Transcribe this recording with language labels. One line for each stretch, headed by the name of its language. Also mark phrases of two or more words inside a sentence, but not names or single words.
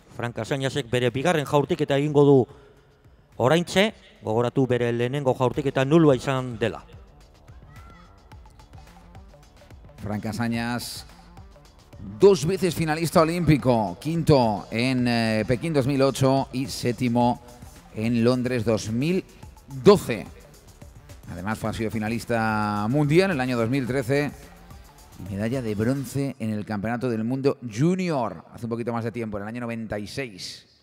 Basque: Fran Casañasek bere bigarren jaurtiketa egingo du oraintxe, gogoratu bere lehenengo jaurtiketa nulua izan dela.
Spanish: Fran Casañas, 2 veces finalista olímpico, quinto en Pekín 2008 y séptimo en Londres 2012. Además ha sido finalista mundial en el año 2013 y medalla de bronce en el Campeonato del Mundo Junior hace un poquito más de tiempo, en el año 96.